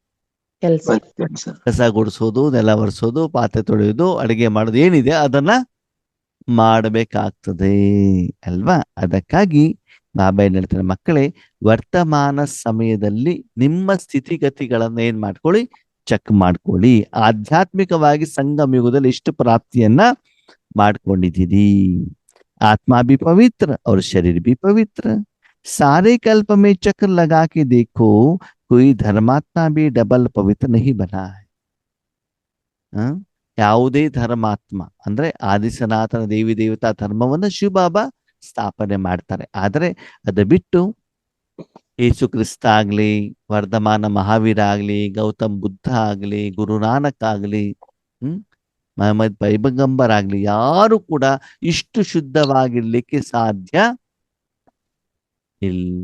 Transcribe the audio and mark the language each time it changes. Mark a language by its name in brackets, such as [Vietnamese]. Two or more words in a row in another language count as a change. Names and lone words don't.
[Kannada] ಕಸ ಗುಡಿಸೋದು, ನೆಲ ಒರೆಸೋದು, ಪಾತ್ರೆ ತೊಳೆಯೋದು, ಅಡಿಗೆ ಮಾಡೋದು, ಏನಿದೆ ಅದನ್ನ ಮಾಡಬೇಕಾಗ್ತದೆ ಅಲ್ವಾ? ಅದಕ್ಕಾಗಿ ಬಾಬಾ ಏನ್ ಹೇಳ್ತಾರೆ, ಮಕ್ಕಳೇ, ವರ್ತಮಾನ ಸಮಯದಲ್ಲಿ ನಿಮ್ಮ ಸ್ಥಿತಿಗತಿಗಳನ್ನ ಏನ್ ಮಾಡ್ಕೊಳ್ಳಿ? ಚೆಕ್ ಮಾಡ್ಕೊಳ್ಳಿ. ಆಧ್ಯಾತ್ಮಿಕವಾಗಿ ಸಂಗಮ ಯುಗದಲ್ಲಿ ಎಷ್ಟು ಪ್ರಾಪ್ತಿಯನ್ನ ಮಾಡ್ಕೊಂಡಿದ್ದೀರಿ? [Hindi] आत्मा भी पवित्र और शरीर भी पवित्र। सारे कल्प में चक्र लगा के देखो, कोई धर्मात्मा भी डबल पवित्र नहीं बना है। [Kannada] ಯಾವುದೇ ಧರ್ಮಾತ್ಮ ಅಂದ್ರೆ ಆದಿ ಸನಾತನ ದೇವಿ ದೇವತಾ ಧರ್ಮವನ್ನ ಶಿವಬಾಬಾ ಸ್ಥಾಪನೆ ಮಾಡ್ತಾರೆ. ಆದರೆ ಅದು ಬಿಟ್ಟು ಯೇಸು ಕ್ರಿಸ್ತ ಆಗ್ಲಿ, ವರ್ಧಮಾನ ಮಹಾವೀರ ಆಗ್ಲಿ, ಗೌತಮ್ ಬುದ್ಧ ಆಗ್ಲಿ, ಗುರುನಾನಕ್ ಆಗ್ಲಿ, ಮಹಮ್ಮದ್ ಪೈಗಂಬರ್ ಆಗ್ಲಿ, ಯಾರು ಕೂಡ ಇಷ್ಟು ಶುದ್ಧವಾಗಿರ್ಲಿಕ್ಕೆ ಸಾಧ್ಯ ಇಲ್ಲ.